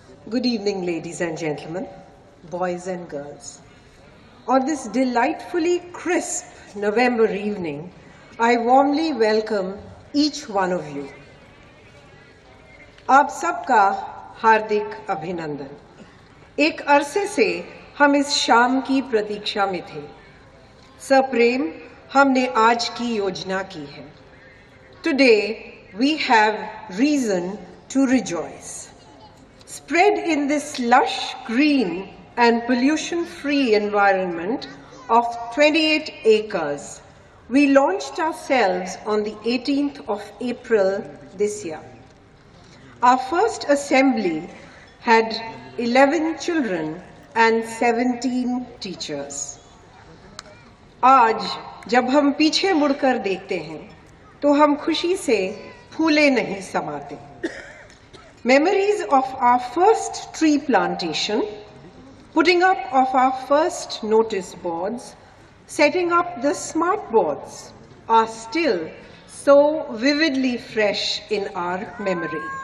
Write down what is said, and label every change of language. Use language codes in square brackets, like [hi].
[en] Good evening, ladies and gentlemen, boys and girls. On this delightfully crisp November evening, I warmly welcome each one of you. [hi] आप सबका हार्दिक अभिनंदन। एक अरसे से हम इस शाम की प्रतीक्षा में थे। सप्रेम हमने आज की योजना की है। [en] Today we have reason to rejoice. Spread in this lush, green and pollution-free environment of 28 acres, we launched ourselves on the 18th of April this year. Our first assembly had 11 children and 17 teachers. [hi] आज जब हम पीछे मुड़कर देखते हैं, तो हम खुशी से फूले नहीं समाते। [en] Memories of our first tree plantation, putting up of our first notice boards, setting up the smart boards are still so vividly fresh in our memory.